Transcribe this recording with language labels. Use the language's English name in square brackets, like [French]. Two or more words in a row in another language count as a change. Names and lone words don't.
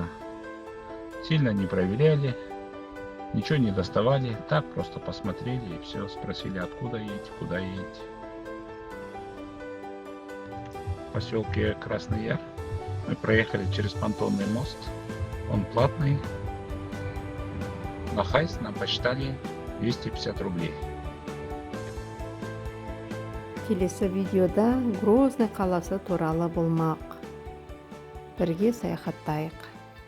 [Russian] Сильно не проверяли, ничего не доставали, так просто посмотрели и все, спросили, откуда едете, куда едете. В поселке Красный Яр мы проехали через понтонный мост, он платный. На хайс нам посчитали 250 рублей. [Kazakh] Келесі видеода Грозный қаласы туралы болмақ. Бірге саяхаттайық.